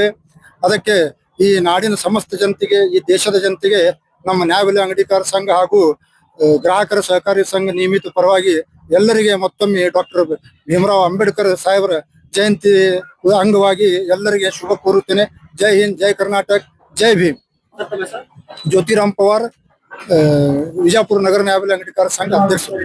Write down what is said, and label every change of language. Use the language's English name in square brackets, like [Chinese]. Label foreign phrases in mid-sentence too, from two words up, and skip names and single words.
[Kannada] ಅದಕ್ಕೆ ಈ ನಾಡಿನ ಸಮಸ್ತ ಜನತೆಗೆ, ಈ ದೇಶದ ಜನತೆಗೆ ನಮ್ಮ ನ್ಯಾಯಬೆಲೆ ಅಂಗಡಿಕಾರ ಸಂಘ ಹಾಗೂ ಗ್ರಾಹಕರ ಸಹಕಾರಿ ಸಂಘ ನಿಯಮಿತ ಪರವಾಗಿ ಎಲ್ಲರಿಗೆ ಮತ್ತೊಮ್ಮೆ ಡಾಕ್ಟರ್ ಭೀಮರಾವ್ ಅಂಬೇಡ್ಕರ್ ಸಾಹೇಬರ ಜಯಂತಿ ಅಂಗವಾಗಿ ಎಲ್ಲರಿಗೆ ಶುಭ ಕೋರುತ್ತೇನೆ. ಜೈ ಹಿಂದ್, ಜೈ ಕರ್ನಾಟಕ, ಜೈ ಭೀಮ್. [Marathi] ज्योतिराम पवार, विजापुर नगर न्यायालय अंगीकार संघ अध्यक्ष.